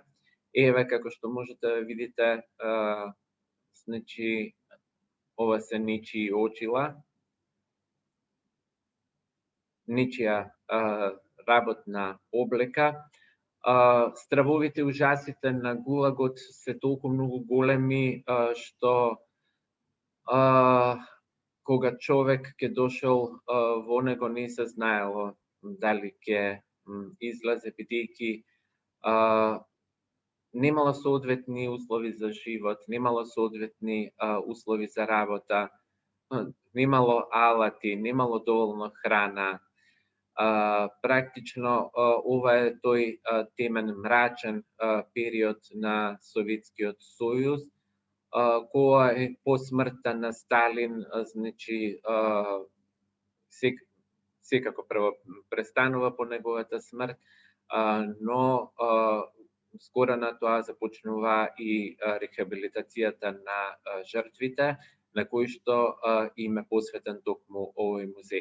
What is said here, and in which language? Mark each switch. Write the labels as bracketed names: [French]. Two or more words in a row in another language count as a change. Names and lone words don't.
[Macedonian] Еве, како што можете да видите, значи, ова се нечии очила, нечија работна облека. Стравовите ужасите на Гулагот се толку многу големи, што кога човек ќе дошол во него не се знаело дали ќе izlaze, vidiki, nemalo soodvetni uslovi za život, nemalo soodvetni uslovi za работа, nemalo alati, nemalo dovoljno hrana. Praktično ova je той темен мрачен период на Советскиот Сојуз, која по смртта на Сталин, значи секако прво престанува по неговата смрт, но скоро на тоа започнува и рехабилитацијата на жртвите, на кои што им е посветен токму овој музеј.